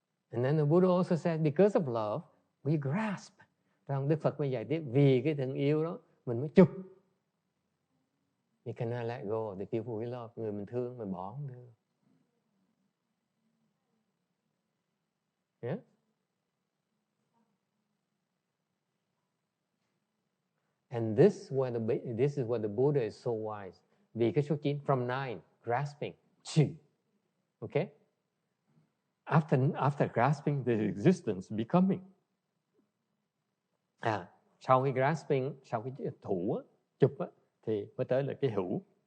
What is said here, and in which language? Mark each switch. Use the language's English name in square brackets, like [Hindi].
[English] And then the Buddha also said, because of love, we grasp. [Vietnamese] Rằng Đức Phật mới dạy tiếp, vì cái tình yêu đó, mình mới chụp. [English] You cannot let go of the people we love. [Vietnamese] Người mình thương, mình bỏ không được. [English] Yeah? And this is where the Buddha is so wise. [Vietnamese] Vì cái số 9, [English] from 9, grasping. Okay? After grasping, there is existence, becoming. [Vietnamese] Sau cái grasping, sau cái thủ, chụp, thì mới tới là cái hữu.